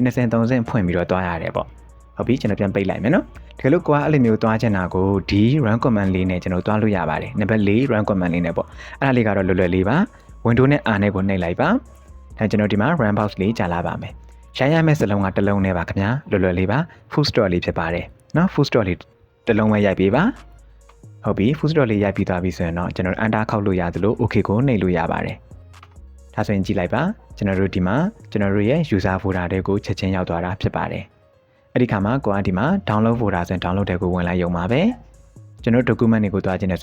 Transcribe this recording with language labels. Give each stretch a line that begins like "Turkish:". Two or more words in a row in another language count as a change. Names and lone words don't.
Burmese: 20-30ဖွင့်ပြီးတော့သွားရတယ်ပေါ့ဟုတ်ပြီကျွန်တော်ပြန်ပိတ်လိုက်မယ်နော်တကယ်လို့ကွာအဲ့လိုမျိုးသွားချင်တာကိုဒီ
English: run command
Burmese: လေးနဲ့ကျွန်တော်သွားလို့ရပါတယ်နံပါတ်4
English: run command
Burmese: လေးနဲ့ပေါ့အဲ့ဒါလေးကတော့လွယ်လွယ်လေးပါ window နဲ့ r နဲ့ကိုနှိပ်လိုက်ပါဒါကျွန်တော်ဒီမှာ
English: run box
Burmese: လေးကြာလာပါမယ်ရိုင်းရမယ့်စ လုံးကတစ်လုံးနဲ့ပါခင်ဗျာလွယ်လွယ်လေးပါ
English: full stop
Burmese: လေးဖြစ်ပါတယ်เนาะ
English: full stop
Burmese: လေးတစ်လုံးပဲရိုက်ပေးပါဟုတ်ပြီ
English: full stop
Burmese: လေးရိုက်ပြီးသွားပြီဆိုရင်တော့ကျွန်တော် enter ခောက်လို့ရသလို okay ကိုနှိပ်လို့ရပါတယ်ဒါဆိုရင်ကြည့်လိုက်ပါကျွန် တော်တို့ဒီမှာကျွန်တော်တို့ရဲ့
English: user folder
Burmese: တွေကိုချက်ချင်းရောက်သွားတာဖြစ်ပါတယ်အဲ့ဒီခါမှာကိုကဒီမှာ
English: download folder
Burmese: ဆိုရင် download တွေကိုဝင်လိုက်ရုံပါပဲကျွန်တော် document တွေကိုတွားခြင်းနဲ့